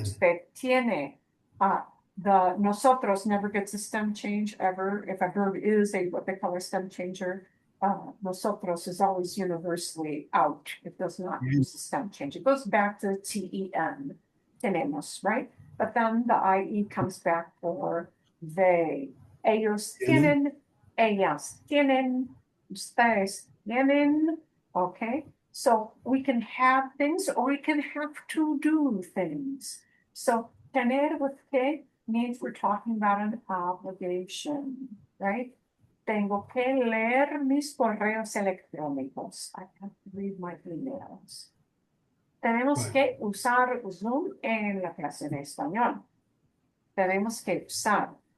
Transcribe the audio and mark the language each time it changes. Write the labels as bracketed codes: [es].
[es] usted tiene. [en] The nosotros never gets a stem change ever. If a verb is a what they call a stem changer, nosotros is always universally out. It does not use the stem change. It goes back to ten, tenemos, right? But then the IE comes back for they. [es] Ellos tienen, ellas tienen, ustedes tienen, [en] okay? So we can have things or we can have to do things. So tener with que means we're talking about an obligation, right? [es] Tengo que leer mis correos electrónicos. [en] I have to read my emails. [es] Tenemos que usar Zoom en la clase de español. Tenemos que usar.